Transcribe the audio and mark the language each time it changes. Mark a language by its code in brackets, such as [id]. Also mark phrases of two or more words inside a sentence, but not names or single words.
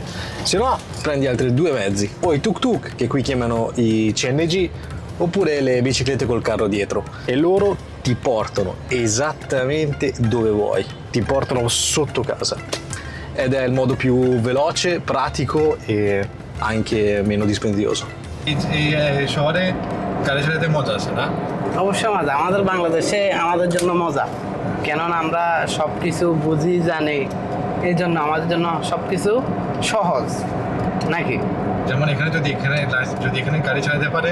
[it] Se no prendi altri 2 mezzi, o i tuk-tuk che qui chiamano i CNG, oppure le biciclette col carro dietro, e loro ti portano esattamente dove vuoi, ti portano sotto casa ed è il modo più veloce, pratico e anche meno dispendioso. [bn] শহরে গাড়ি চালাতে মজা আছে না? অবশ্যই মজা, আমাদের বাংলাদেশে আমাদের জন্য মজা, কেননা আমরা সব কিছু বুঝি জানি, এই জন্য আমাদের জন্য সব কিছু সহজ নাকি? যেমন এখানে যদি এখানে গাড়ি চালাতে পারেন,